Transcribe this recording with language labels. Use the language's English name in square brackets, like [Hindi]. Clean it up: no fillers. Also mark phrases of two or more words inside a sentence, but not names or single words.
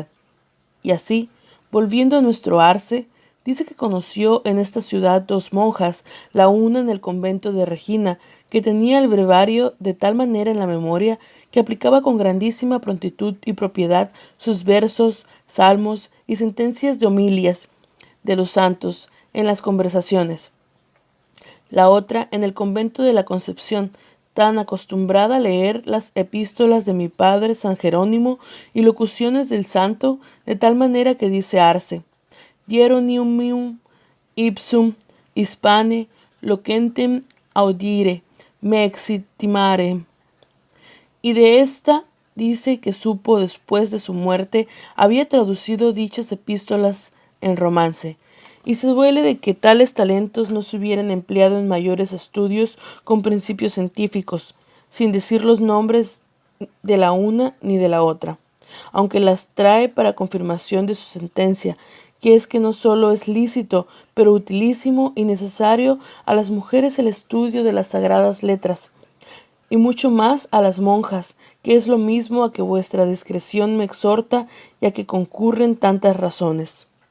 [Spanish] Y así, volviendo a nuestro Arce, dice que conoció en esta ciudad dos monjas, la una en el convento de Regina, que tenía el brevario de tal manera en la memoria que aplicaba con grandísima prontitud y propiedad sus versos, salmos y sentencias de homilias de los santos en las conversaciones. La otra en el convento de la Concepción, tan acostumbrada a leer las epístolas de mi padre San Jerónimo y locuciones del santo, de tal manera que dice Arce: [Latin] Hieronymium ipsum hispane loquentem audire me exitimare. [Spanish] Y de esta dice que supo después de su muerte había traducido dichas epístolas en romance, y se duele de que tales talentos no se hubieran empleado en mayores estudios con principios científicos, sin decir los nombres de la una ni de la otra, aunque las trae para confirmación de su sentencia, que es que no solo es lícito, pero utilísimo y necesario a las mujeres el estudio de las sagradas letras, y mucho más a las monjas, que es lo mismo a que vuestra discreción me exhorta y a que concurren tantas razones.